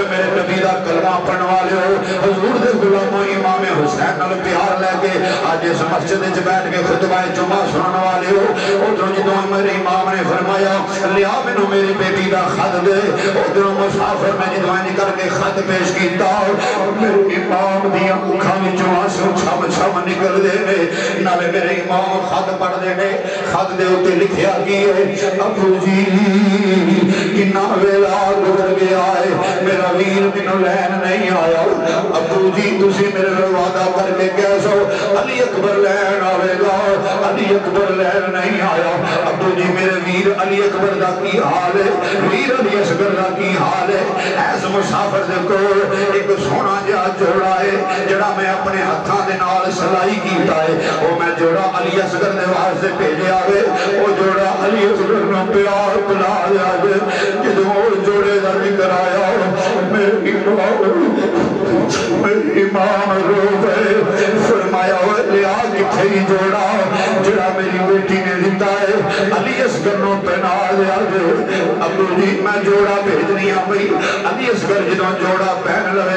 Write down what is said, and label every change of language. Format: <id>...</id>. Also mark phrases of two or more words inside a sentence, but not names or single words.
<pa>میرے نبی دا کلمہ پڑھن والے ہو حضور دے غلاموں امام حسین نال پیار لے کے اج اس مسجد وچ بیٹھ کے خطبہ جمعہ سنن والے ہو ادھر جدوں میرے امام نے فرمایا لیا مینوں میری بیٹی دا خط دے ادھر مسافر نے جدوں کر کے خط پیش کیتا میرے امام دی اکھاں وچوں آنسو چھم چھم نکل دے نے نالے میرے امام خط پڑھ دے نے خط دے اوتے لکھیا کی ہے ابو جی کنا ویلا گزر گیا ہے میرا ویر مینوں لین نہیں آیا ابو جی تسی میرے نال وعدہ کر کے گئے سو علی اکبر لین آوے گا علی اکبر لین نہیں آیا ابو جی میرے ویر علی اکبر دا کی حال ہے ویر علی اصغر دا کی حال ہے ایس مسافر دے کول ایک سونا جہا جوڑا ہے جڑا میں اپنے ہتھاں دے نال سلائی کیتا ہے وہ میں جوڑا علی اصغر دے واسطے بھیجیا وے وہ جوڑا علی اصغر نو پیار پلا دیا وے جدوں وہ جوڑے دا ذکر آیا میری امام رو گئے فرمایا وہ لیا کتھے ہی جوڑا جڑا میری بیٹی نے دیتا ہے علی اصغر نو پہنا دیا وے ابو جی میں جوڑا بھیجنی ہاں بھئی علی اصغر جدوں جوڑا پہن لوے</pa>